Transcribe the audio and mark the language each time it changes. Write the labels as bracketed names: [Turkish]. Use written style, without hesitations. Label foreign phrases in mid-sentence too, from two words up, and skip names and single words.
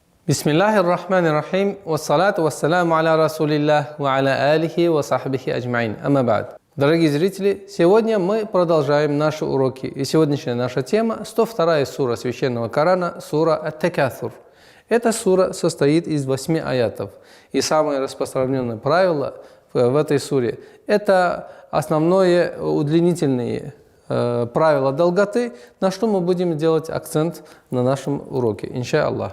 [Arabic] بسم الله الرحمن الرحيم، والصلاة والسلام على رسول الله، وعلى آله وصحبه أجمعين. أما بعد. [Russian] Дорогие зрители, сегодня мы продолжаем наши уроки. И сегодняшняя наша тема – 102 сура Священного Корана, сура Ат-Такасур. Эта сура состоит из 8 аятов. И самое распространенное правило в этой суре – это основное удлинительные правила долготы, на что мы будем делать акцент на нашем уроке, иншаллах.